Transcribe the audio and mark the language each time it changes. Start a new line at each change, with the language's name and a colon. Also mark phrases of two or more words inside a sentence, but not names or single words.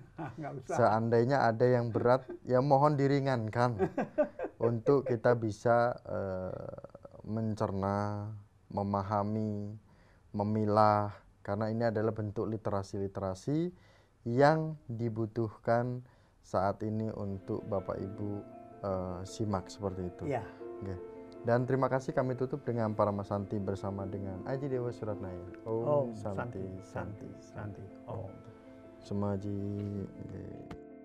Indonesian: Seandainya ada yang berat, ya mohon diringankan untuk kita bisa mencerna, memahami memilah, karena ini adalah bentuk literasi-literasi yang dibutuhkan saat ini untuk Bapak Ibu simak seperti itu. Iya. Oke. Dan terima kasih, kami tutup dengan Paramasanti bersama dengan Aji Dewa Suratnaya.
Sanskrit: Om Santi Santi Santi. Om. Semaji.